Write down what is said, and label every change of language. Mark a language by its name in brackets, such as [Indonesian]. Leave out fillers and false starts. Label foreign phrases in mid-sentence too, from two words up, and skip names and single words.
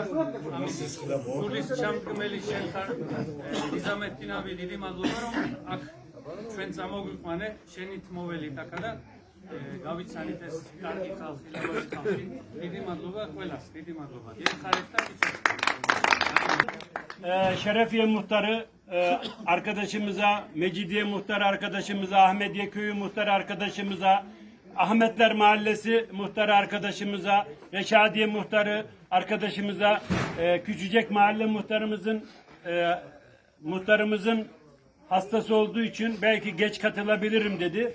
[Georgian] ამის სულის ჩამდგმელი შენ ხარ. იზამეთინავი დიდი მადლობა რომ აქ ჩვენ წამოგვიყვანე შენით მოველით აქა და გავიცანით ეს კარგი ხალხი, ლამაზი ხალხი. დიდი მადლობა ყველას, დიდი მადლობა. დიდი ხარეთ და [Turkish] Şerefiye muhtarı arkadaşımıza, Mecidiye muhtarı arkadaşımıza, Ahmediye köyü muhtarı arkadaşımıza, Ahmetler Mahallesi muhtarı arkadaşımıza, Reşadiye muhtarı arkadaşımıza, Küçücek Mahalle muhtarımızın hastası olduğu için belki geç katılabilirim dedi.